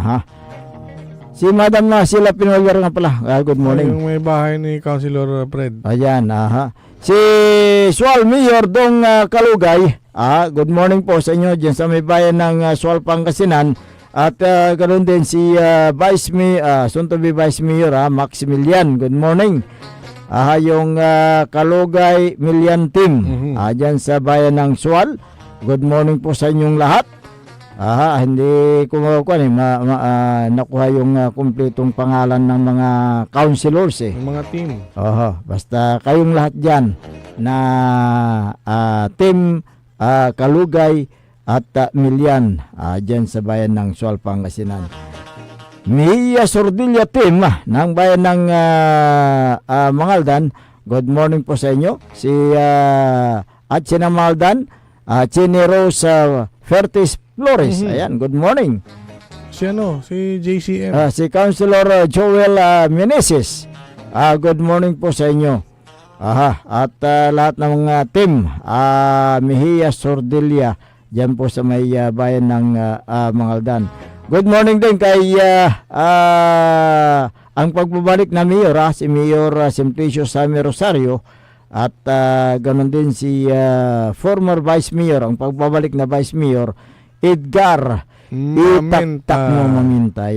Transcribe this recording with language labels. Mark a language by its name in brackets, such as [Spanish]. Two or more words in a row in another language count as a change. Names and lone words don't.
[Filipino] Si Madam Sila Pinollar nga pala. [English] Good morning. [Filipino] Yung may bahay ni Councilor Fred. Ayan, si Sual Mayor Dong Kalugay. [English] Good morning [Filipino] po sa inyo diyan sa may bayan ng Sual, Pangasinan. At ganoon din si Vice Mayor, [English] soon to be Vice Mayor Maximilian. Good morning. [Filipino] Yung Kalugay Million Team dyan sa bayan ng Sual. [English] Good morning [Filipino] po sa inyong lahat. Hindi ko nakuha yung kumpletong pangalan ng mga councilors Yung mga team. Basta kayong lahat dyan na team Kalugay at Million dyan sa bayan ng Sual, Pangasinan. Mia Sordilla Team ng bayan ng Mangaldan. [English] Good morning [Filipino] po sa inyo. Si Atsina Maldan, Chini Rose Fertis Flores. [English] Ayan, good morning. [Filipino] Si JCM. Si Councilor Joel Meneses. [English] Good morning [Filipino] po sa inyo. At lahat ng mga team Mejia Sordilla dyan po sa may bayan ng Mangaldan. [English] Good morning [Filipino] din kay ang pagbabalik na Mayor, si Mayor Simplicio Sammy Rosario at ganoon din si former Vice Mayor, ang pagbabalik na Vice Mayor Edgar Itaktak mo Maminta.